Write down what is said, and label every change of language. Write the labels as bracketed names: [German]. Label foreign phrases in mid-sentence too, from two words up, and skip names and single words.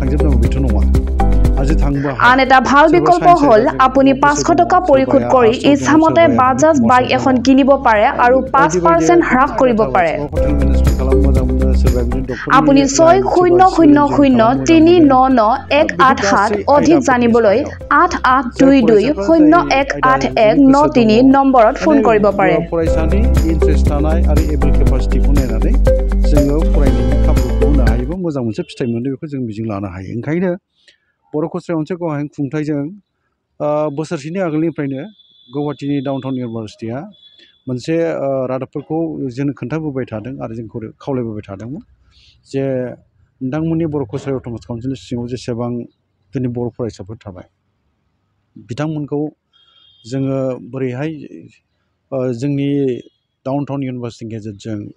[Assamese] আন এটা ভাল বিকল্প হ'ল আপুনি 500 টকা পৰিশোধ কৰি ইচ্ছামতে বাজাজ বাইক এখন কিনিব পাৰে আৰু 5% হ্ৰাস কৰিব পাৰে। আপুনি 6000399187 অধিক জানিবলৈ 8822018193 নম্বৰত ফোন কৰিব পাৰে। [Bodo] मोजां मोनसे फिथाइ मोनो बेखौ जों मिजिं लानो हायो। ओंखायनो बर' कसारि अनसाइ गावहायन खुंथाइजों बोसोरसेनि आगोलनिफ्रायनो गुवाहाटीनि डाउनटाउन इउनिभारसिटिया मोनसे रादाबफोरखौ जोंनो खोन्थाबोबाय थादों आरो जोंखौ खावलायबोबाय थादोंमोन जे नोंथांमोननि बर' कसारि अट'नमास काउन्सिलनि सिङाव जेसेबां जोंनि बर' फरायसाफोर थाबाय बिथांमोनखौ जोङो बोरैहाय जोंनि डाउनटाउन इउनिभारसिटिनि गेजेरजों